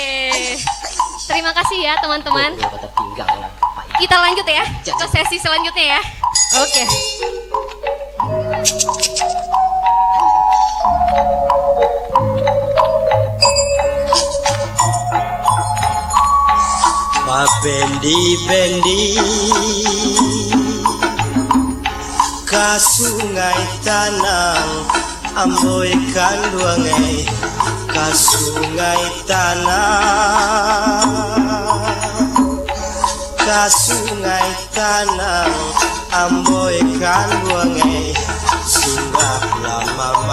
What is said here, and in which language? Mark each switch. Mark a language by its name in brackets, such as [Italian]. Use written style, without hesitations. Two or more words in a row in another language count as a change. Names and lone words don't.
[Indonesian] Terima kasih ya teman-teman. Kita lanjut ya ke sesi selanjutnya ya. Oke. [Minangkabau] Bendi ka sungai Tanang amboi kanduangai ka sungai tanang amboi kanduangai singgah lama